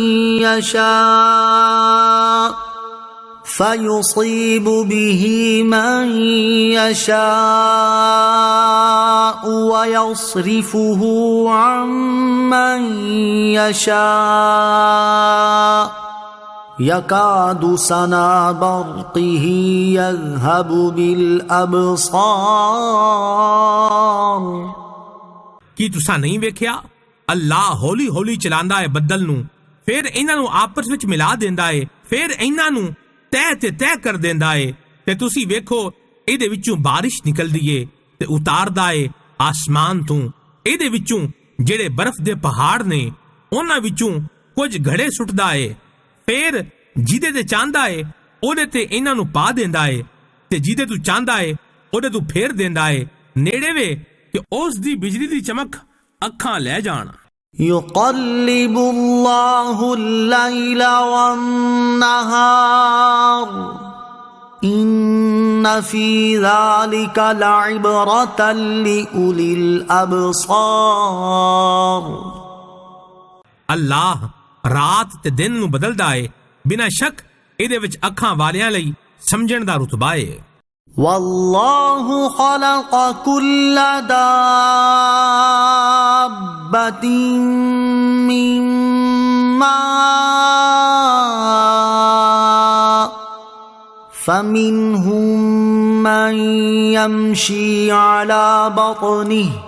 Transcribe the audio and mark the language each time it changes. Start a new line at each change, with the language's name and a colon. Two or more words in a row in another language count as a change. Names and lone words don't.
Arabic: يشاء ويصرفه عن من يشاء يكاد سنا برقه يذهب بالأبصار।
Punjabi: ਕੀ ਤੁਸਾਂ ਨਹੀਂ ਵੇਖਿਆ ਅੱਲਾਹ ਹੌਲੀ ਹੌਲੀ ਚਲਾਉਂਦਾ ਹੈ ਬੱਦਲ ਨੂੰ, ਫਿਰ ਇਹਨਾਂ ਨੂੰ ਆਪਸ ਵਿੱਚ ਮਿਲਾ ਦਿੰਦਾ ਹੈ, ਫਿਰ ਇਹਨਾਂ ਨੂੰ ਤਹਿ ਤੇ ਤਹਿ ਕਰ ਦਿੰਦਾ ਹੈ ਤੇ ਤੁਸੀਂ ਵੇਖੋ ਇਹਦੇ ਵਿੱਚੋਂ ਬਾਰਿਸ਼ ਨਿਕਲਦੀ ਏ ਤੇ ਉਤਾਰਦਾ ਏ ਆਸਮਾਨ ਤੋਂ। ਇਹਦੇ ਵਿੱਚੋਂ ਜਿਹੜੇ ਬਰਫ਼ ਦੇ ਪਹਾੜ ਨੇ ਉਹਨਾਂ ਵਿੱਚੋਂ ਕੁਝ ਘੜੇ ਸੁੱਟਦਾ ਏ, ਫਿਰ ਜਿਹਦੇ ਤੇ ਚਾਹੁੰਦਾ ਏ ਉਹਦੇ ਤੇ ਇਹਨਾਂ ਨੂੰ ਪਾ ਦਿੰਦਾ ਏ ਤੇ ਜਿਹਦੇ ਤੂੰ ਚਾਹੁੰਦਾ ਏ ਉਹਦੇ ਤੂੰ ਫੇਰ ਦਿੰਦਾ ਏ। ਨੇੜੇ ਵੇ ਕਿ ਉਸ ਦੀ ਬਿਜਲੀ ਦੀ ਚਮਕ ਅੱਖਾਂ ਲੈ ਜਾਣ।
Arabic: يقلب الله الليل والنهار إن في ذلك لعبرة لأولي الأبصار
Punjabi: ਅੱਲਾਹ ਰਾਤ ਤੇ ਦਿਨ ਨੂੰ ਬਦਲਦਾ ਏ, ਬਿਨਾਂ ਸ਼ੱਕ ਇਹਦੇ ਵਿੱਚ ਅੱਖਾਂ ਵਾਲਿਆਂ ਲਈ ਸਮਝਣ ਦਾ ਰੁਤਬਾ ਏ।
Arabic: والله خلق كل دابة من ماء فمنهم من يمشي على بطنه